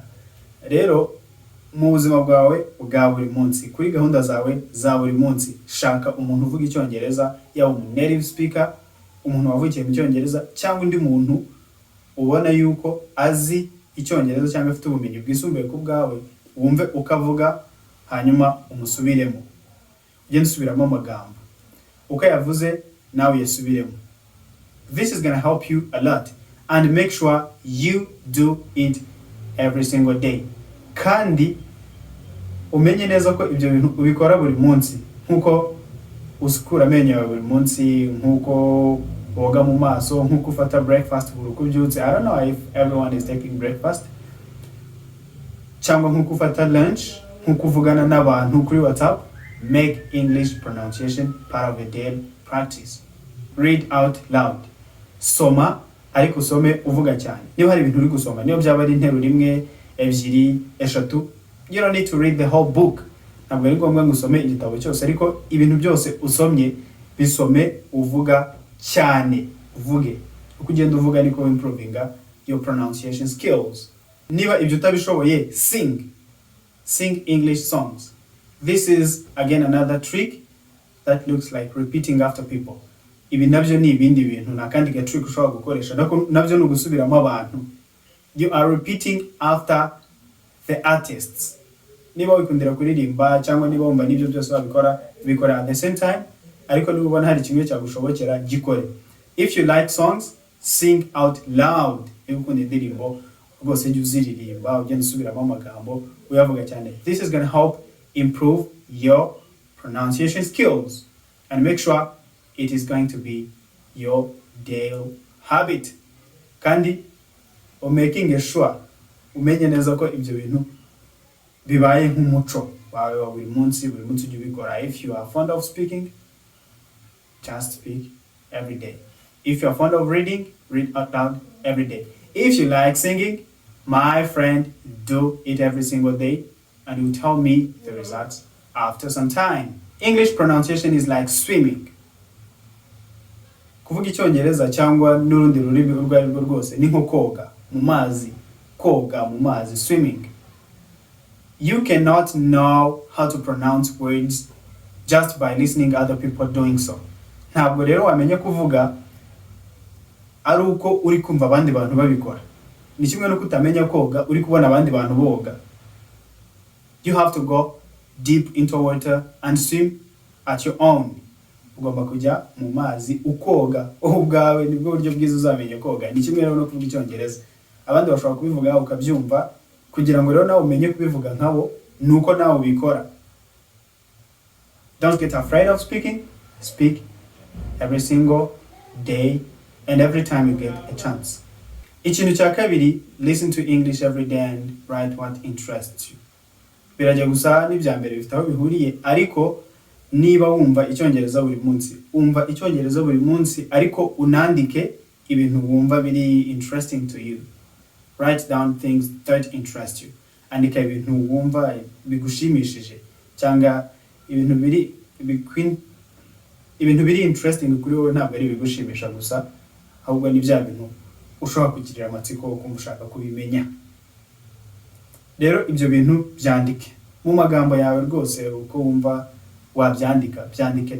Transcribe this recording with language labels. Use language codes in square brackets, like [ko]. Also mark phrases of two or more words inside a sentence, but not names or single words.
[rw] Rero mu buzima bwawe bwa buri munsi, kuri gahunda zawe za buri munsi, shaka umuntu uvuga icyongereza, yaba umu [en] native speaker, [rw] umuntu wavukiye mu cyongereza, cyangwa undi muntu ubona yuko azi icyongereza cyangwa afite ubumenyi bwisumbuye ku bwawe, wumve ukavuga hanyuma umusubiremo. Ugende usubiramo amagambo uko yavuze nawe yasubiremo. [en] This is going to help you a lot, and make sure you do it every single day. [rw] Kandi umenye neza ko ibyo bintu ubikora buri munsi, nkuko usukura amenyo yawe buri munsi, nkuko woga mu maso, nkuko ufata breakfast buri uko ubyutse. [en] I don't know if everyone is taking breakfast. [rw] Cyangwa nkuko ufata lunch, nkuko uvugana n'abantu kuri WhatsApp. [en] Make English pronunciation part of a daily practice. Read out loud. [rw] Soma ariko usome uvuga cyane. Niba hari ibintu uri gusoma, niyo byaba ari interuro rimwe, ebyiri, eshatu, [en] you don't need to read the whole book. [rw] Ntabwo ari ngombwa ngo usome igitabo cyose, ariko ibintu byose usomye bisome uvuga cyane. Uvuge uko ugenda uvuga niko [en] improvinga your pronunciation skills. [rw] Niba ibyo utabishoboye, [en] sing English songs. This is again another trick that looks like repeating after people. [rw] Ibi nabyo ni ibindi bintu nakandi ga trick ushobora gukoresha, nabyo ni ugusubiramo abantu. [en] You are repeating after the artists. [rw] Niba wikundira kuririmba cyangwa niba wumva nibyo byose bikora [en] at the same time, [rw] ariko niba ubona hari kimwe cyagushobokera gikore. [en] If you like songs, sing out loud. [rw] Niba ukunda indirimbo rwose jya uziririmba, ugenda usubiramo amagambo uyavuga cyane. [en] This is going to help improve your pronunciation skills, and make sure it is going to be your daily habit. [rw] Kandi [en] making sure [rw] umenye neza ko ibyo bintu bibaye nk'umuco wawe wa buri munsi ujye ubikora. [en] If you are fond of speaking, just speak every day. If you are fond of reading, read out loud every day. If you like singing, my friend, do it every single day, and you tell me the results after some time. English pronunciation is like swimming. [rw] kuvuga icyongereza cyangwa n'urundi rurimi urwo ari rwo rwose ni nko koga mu mazi, [en] swimming. You cannot know how to pronounce words just by listening other people doing so. [rw] Ntabwo rero wamenye kuvuga ari uko uri kumva abandi bantu babikora. Ni kimwe nuko utamenya koga uri kubona abandi bantu boga. You have to go deep into water and swim at your own. Ugomba kujya mu mazi ukoga ubwawe, nibwo buryo bwiza uzamenye koga. Ni kimwe rero no kuvuga icyongereza. Abandi bashobora kubivuga ukabyumva, kugira ngo rero nawe umenye kubivuga nkabo nuko nawe ubikora. [en] Don't get afraid of speaking. Speak every single day and every time you get a chance. [rw] Ikintu cya kabiri, [en] listen to English every day and write what interests you. [rw] Birajya gusa n'ibya mbere bifite aho bihuriye, ariko niba wumva icyongereza buri munsi, umva icyongereza buri munsi ariko unandike ibintu wumva biri [en] interesting to you. Write down things that interest you. [rw] Andika ibintu wumva bigushimishije cyangwa ibintu biri interesting kuri wowe, ntabwo ari bigushimisha gusa, ahubwo ni bya bintu ushobora kugirira amatsiko ukumva ushaka kubimenya. Rero ibyo bintu byandike mu magambo yawe rwose uko wumva wabyandika, byandike.